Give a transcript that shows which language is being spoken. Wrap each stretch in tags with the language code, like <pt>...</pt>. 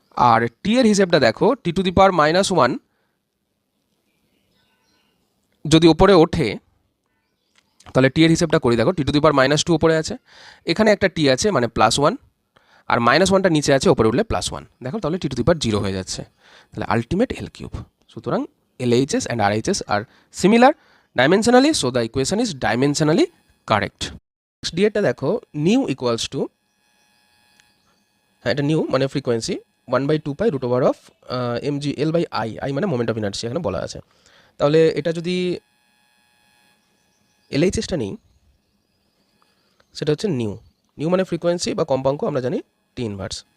<bn>আর টি এর হিসেবটা দেখো, টি টু দি পাওয়ার -1 যদি ওপরে ওঠে তাহলে টি এর হিসেবটা করি, দেখো টি টু দি পাওয়ার -2 ওপরে আছে, এখানে একটা টি আছে মানে +1, আর -1টা নিচে আছে, ওপরে উঠলে +1, দেখো তাহলে টি টু দি পাওয়ার 0 হয়ে যাচ্ছে। তাহলে আলটিমেট এল কিউব।</bn> <en>সুতরাং LHS and RHS are similar dimensionally, so the equation is dimensionally correct.</en> <bn>Next ডিএটা দেখো, নিউ ইকুয়ালস টু, হ্যাঁ এটা নিউ মানে ফ্রিকোয়েন্সি 1/2 √, mg/L/I, আই মানে মোমেন্ট অফ ইনার্সি এখানে বলা আছে। তাহলে এটা যদি LHSটা নিই, সেটা হচ্ছে নিউ মানে ফ্রিকোয়েন্সি বা কম্পাঙ্ক, আমরা জানি টি ইনভার্স।</bn>